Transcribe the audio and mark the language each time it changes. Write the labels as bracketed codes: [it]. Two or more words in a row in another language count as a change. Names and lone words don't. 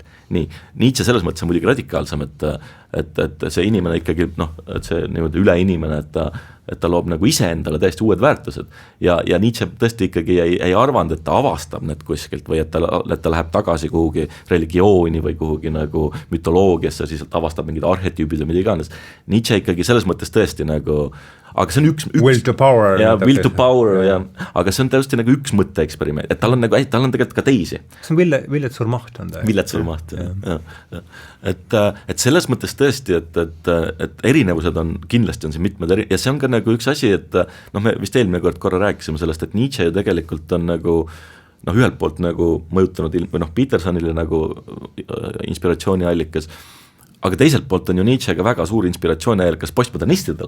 [et] Nii, Nietzsche selles mõttes on muidugi radikaalsem, et see inimene ikkagi, et see niimoodi üleinimene, et ta loob nagu iseendale täiesti uued väärtused ja Nietzsche tõesti ikkagi ei arvanud, et ta avastab need kuskilt või et ta läheb tagasi kuhugi religiooni või kuhugi nagu mütoloogiasse, siis avastab mingid arhetüübid või mida iganes. Nietzsche ikkagi selles mõttes tõesti nagu, aga see on üks [en] will to power, will to power, [et] aga see on tõesti nagu üks mõtteeksperiment, et tal on tegelikult ka teisi. See on Villet Surmaht on ta. Villet Surmaht, et selles mõttes tõesti, et erinevused on, kindlasti on siin mitmed ja see on ka nagu üks asi, et me vist eelmine korra rääkisime sellest, et Nietzsche ju tegelikult on nagu ühelt poolt nagu mõjutanud või Petersonile nagu inspiratsiooniallikas, aga teiselt poolt on ju Nietzsche ka väga suur inspiratsiooniallikas postmodernistidele.